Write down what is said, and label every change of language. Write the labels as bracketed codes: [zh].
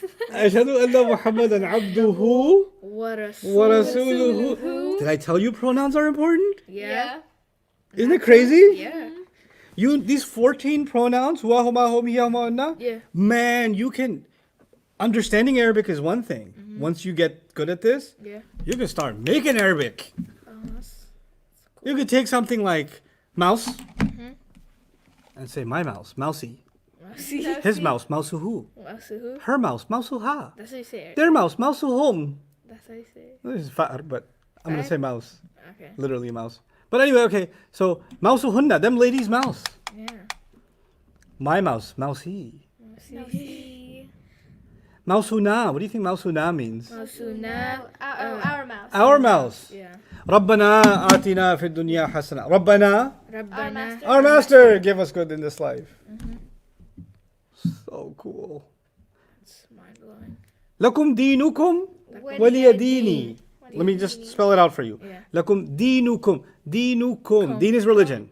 [ar] أشهد أن محمدا عبده ورسوله. [en] Did I tell you pronouns are important? Yeah. Isn't it crazy? Yeah. These 14 pronouns, [ar] huwa, huma, hum, hiya, huma, hunna, [en] Yeah. man, you can. Understanding Arabic is one thing. Once you get good at this, Yeah. you can start making Arabic. You could take something like mouse and say my mouse, mousy. See? His mouse, mousuhu. Masuhu. Her mouse, mousuha. That's how you say it. Their mouse, mousuhum. That's how you say it. This is fa'ar, but I'm gonna [ar] Fa'ar? [en] say mouse. Okay. Literally mouse. But anyway, okay. So mousuhunna, them ladies' mouse. Yeah. My mouse, mousey. See? Mousuna. What do you think mousuna means? Masuna. Our mouse. Our mouse. Yeah. [ar] ربنا آتنا في الدنيا حسنة. ربنا, Rabbana. [en] master. our master, give us good in this life. So cool. It's mind blowing. [ar] لكم دينكم ولي ديني. [en] Let me just spell it out for you. Yeah. [ar] لكم دينكم. دينكم. [en] Deen is religion.